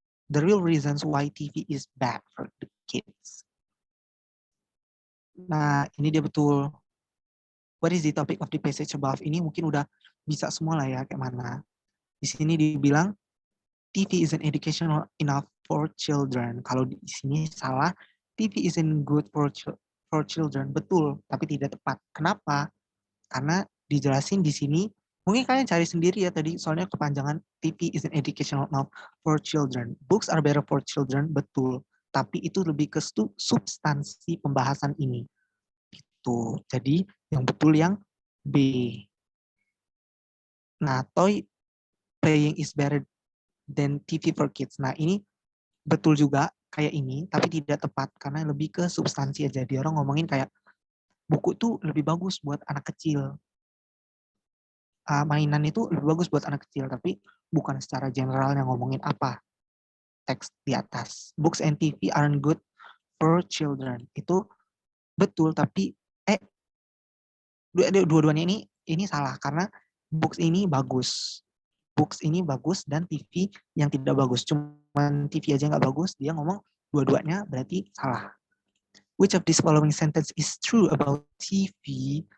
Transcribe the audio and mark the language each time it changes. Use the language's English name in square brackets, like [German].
[English] The real reasons why TV is bad for the kids. [Indonesian] Nah, ini dia betul. [English] What is the topic of the passage above? [Indonesian] Ini mungkin udah bisa semua lah ya kayak mana. Di sini dibilang [English] TV isn't educational enough for children. [Indonesian] Kalau di sini salah, [English] TV isn't good for children. [Indonesian] Betul, tapi tidak tepat. Kenapa? Karena dijelasin di sini, mungkin kalian cari sendiri ya tadi, soalnya kepanjangan [English] TV isn't educational enough for children. Books are better for children, [Indonesian] betul. Tapi itu lebih ke substansi pembahasan ini. Gitu. Jadi yang betul yang B. [English] Nah, toy playing is better than TV for kids. [Indonesian] Nah, ini betul juga kayak ini, tapi tidak tepat karena lebih ke substansi aja. Dia orang ngomongin kayak buku tuh lebih bagus buat anak kecil. Mainan itu lebih bagus buat anak kecil, tapi bukan secara general yang ngomongin apa teks di atas. [English] Books and TV aren't good for children. [Indonesian] Itu betul, tapi dua-duanya ini salah karena books ini bagus. Books ini bagus dan TV yang tidak bagus. Cuman TV aja nggak bagus, dia ngomong dua-duanya berarti salah. [English] Which of these following sentence is true about TV?